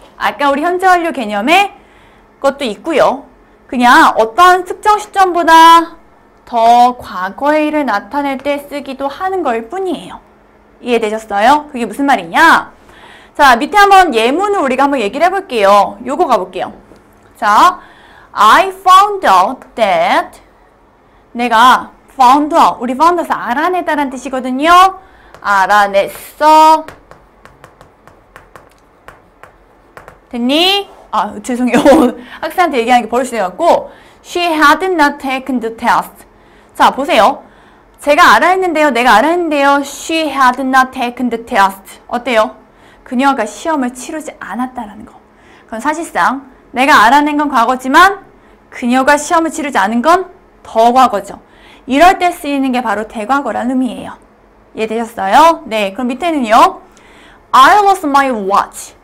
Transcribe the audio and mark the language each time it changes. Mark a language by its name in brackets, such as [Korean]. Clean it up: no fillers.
[Korean] 아까 우리 현재 완료 개념에 것도 있고요. 그냥 어떤 특정 시점보다 더 과거의 일을 나타낼 때 쓰기도 하는 걸 뿐이에요. 이해되셨어요? 그게 무슨 말이냐? 자, 밑에 한번 예문을 우리가 한번 얘기를 해볼게요. 요거 가볼게요. 자, [English] I found out that, [Korean] 내가 found out, 우리 found out에서 알아내다라는 뜻이거든요. 알아냈어. 됐니? 죄송해요. 학생한테 얘기하는 게 버릇이 돼갖고 [English] She had not taken the test. [Korean] 자, 보세요. 제가 알아 했는데요. 내가 알아 했는데요. [English] She had not taken the test. [Korean] 어때요? 그녀가 시험을 치르지 않았다라는 거. 그럼 사실상 내가 알아낸 건 과거지만 그녀가 시험을 치르지 않은 건 더 과거죠. 이럴 때 쓰이는 게 바로 대과거라는 의미예요. 이해되셨어요? 네, 그럼 밑에는요. [English] I lost my watch.